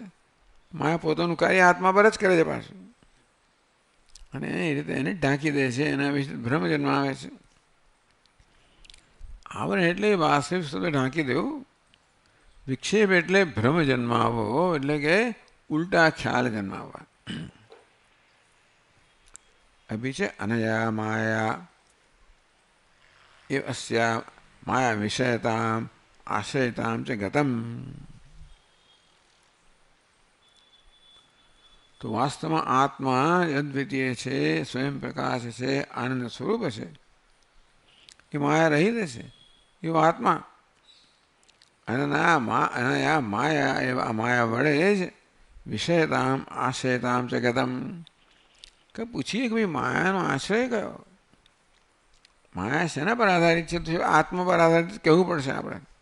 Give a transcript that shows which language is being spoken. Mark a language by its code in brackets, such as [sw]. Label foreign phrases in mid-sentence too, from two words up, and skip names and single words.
[gu] માયા પોતાનું કાર્ય આત્મા પર જ કરે છે પાછું, અને એ રીતે એને ઢાંકી દે છે. એના વિશે ભ્રમ જન્મ આવે છે. આવરણ એટલે વાસ્તવિક સ્વરૂપે ઢાંકી દેવું. વિક્ષેપ એટલે ભ્રમ જન્માવો, એટલે કે ઉલટા ખ્યાલ જન્માવવા. [sa] अपि च अनया माया एव अस्या माया विषयताम् आश्रयतां च गतम्। [hi] तो वास्तव में आत्मा अद्वितीय [gu] છે, સ્વયં પ્રકાશ છે, આનંદ સ્વરૂપ છે, એ માયા રહિત છે, એવો આત્મા [sa] अनया माया एव [gu] માયા વડે જ [sa] विषयताम् आश्रयताम् च गतम् [gu] કે પૂછીએ કે ભાઈ માયાનો આશ્રય કયો, માયા શેના પર આધારિત છે, તો આત્મા પર આધારિત કહેવું પડશે આપણે.